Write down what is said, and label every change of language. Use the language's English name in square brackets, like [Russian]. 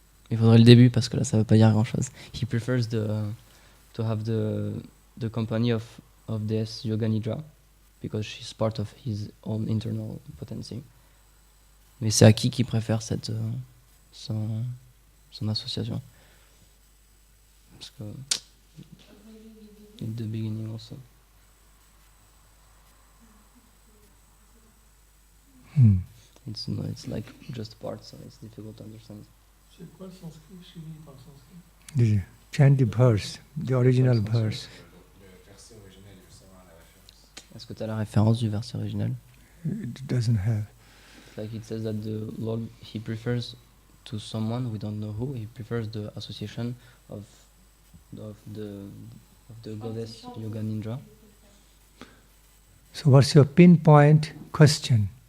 [French] Il faudrait le début parce que là ça veut pas dire grand chose. [English] He prefers to have the company of Déesse Yoganidra because she's part of his own internal potency. [French] Mais c'est à qui préfère son association? Parce que [English] in the beginning also. It's like just parts, so it's difficult to understand. [French] C'est quoi le sanskrit? Je suis par sanskrit. [English] Chant the verse, the original verse. [French] Le verset original, justement, la référence. Est-ce que tu as la référence du verset original? [English] It doesn't have. Like it says that the Lord, he prefers to someone, we don't know who, he prefers the association of the goddess Yoganindra. So what's your pinpoint question?